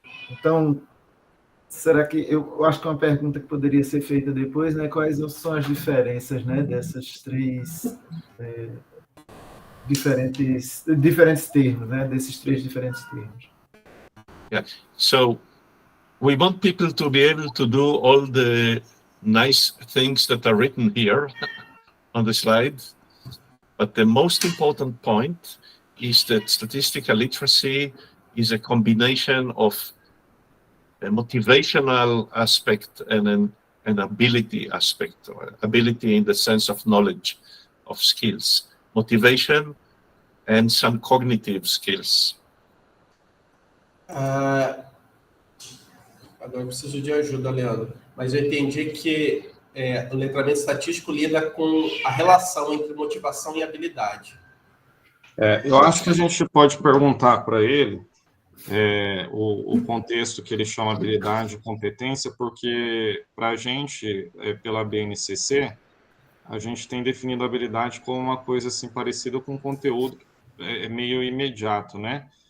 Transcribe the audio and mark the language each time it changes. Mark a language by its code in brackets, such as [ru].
[pt] Então, será que eu acho que é uma pergunta que poderia ser feita depois, né? Quais são as diferenças, né, dessas três diferentes termos, né? Desses três diferentes termos. [en] yeah. So we want people to be able to do all the nice things that are written here on the slide, but the most important point is that statistical literacy is a combination of a motivational aspect and an ability aspect, or ability in the sense of knowledge, of skills, motivation, and some cognitive skills. [pt] Agora eu preciso de ajuda, Leandro. Mas eu entendi que o letramento estatístico lida com a relação entre motivação e habilidade. Eu acho que a gente pode perguntar para ele o contexto que ele chama habilidade e competência, porque para a gente, pela BNCC, a gente tem definido a habilidade como uma coisa assim parecida com conteúdo meio imediato, né?